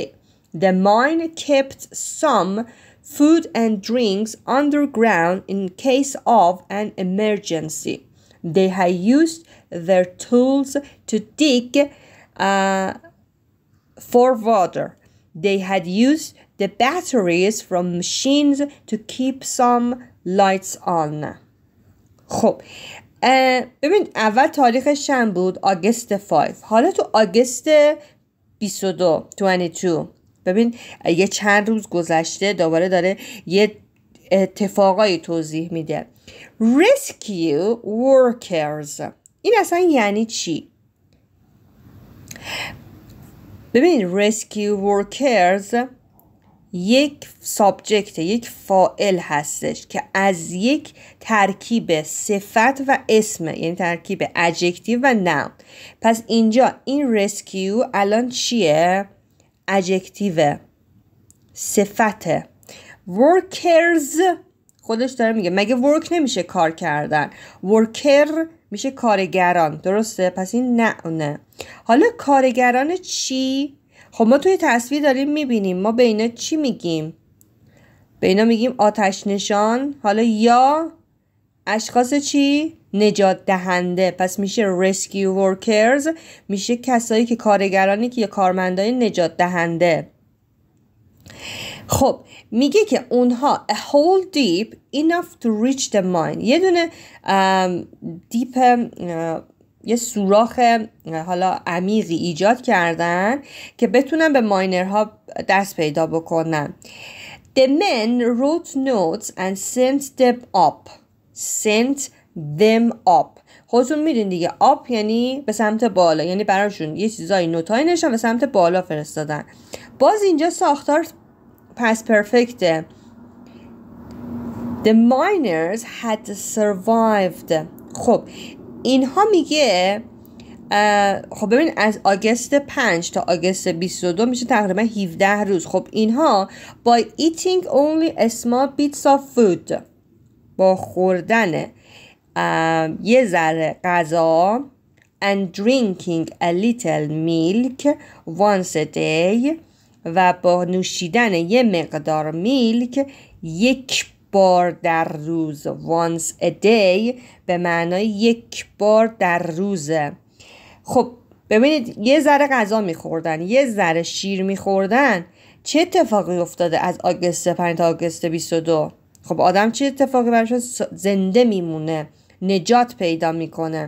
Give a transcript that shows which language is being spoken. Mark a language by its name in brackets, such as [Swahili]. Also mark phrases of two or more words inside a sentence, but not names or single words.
[English] The mine kept some food and drinks underground in case of an emergency. They had used their tools to dig for water. They had used the batteries from machines to keep some lights on. [Persian] خب ببین اول تاریخش چند بود؟ آگست 5. حالا تو آگست 22 ببین یه چند روز گذشته دوباره داره یه اتفاقایی توضیح میده. [English] Rescue workers [Persian] این اصلا یعنی چی؟ ببین [English] rescue workers [Persian] یک سابجکت، یک فاعل هستش که از یک ترکیب صفت و اسمه، یعنی ترکیب ادجکتیو و نام. پس اینجا این rescue الان چیه؟ ادجکتیو، صفته. workers خودش داره میگه مگه work نمیشه کار کردن؟ worker میشه کارگران، درسته؟ پس این نه. حالا کارگران چی؟ خب ما توی تصویر داریم میبینیم، ما به اینا چی میگیم؟ به اینا میگیم آتش نشان. حالا یا اشخاص چی؟ نجات دهنده. پس میشه [English] rescue workers، [Persian] میشه کسایی که کارگرانی که یا کارمندای نجات دهنده. خب میگه که اونها [English] a hole deep enough to reach the mine، [Persian] یه دونه دیپ یه سوراخ حالا عمیقی ایجاد کردن که بتونن به ماینرها دست پیدا بکنن. [English] The men wrote notes and sent them up. Sent them up. [Persian] خودتون میدین دیگه up یعنی به سمت بالا، یعنی براشون یه چیزای نوتای نشن به سمت بالا فرستادن. باز اینجا ساختار [English] past perfect. The miners had survived. [Persian] خب اینها میگه خب ببین از آگست 5 تا آگست 22 میشه تقریبا 17 روز. خب اینها [English] by eating only a small bits of food، [Persian] با خوردن یه ذره غذا [English] and drinking a little milk once a day، [Persian] و با نوشیدن یه مقدار میلک یک بار در روز. [English] once a day [Persian] به معنای یک بار در روزه. خب ببینید یه ذره غذا میخوردن، یه ذره شیر میخوردن، چه اتفاقی افتاده از آگست 5 تا آگست 22؟ خب آدم چه اتفاقی براش زنده میمونه، نجات پیدا میکنه.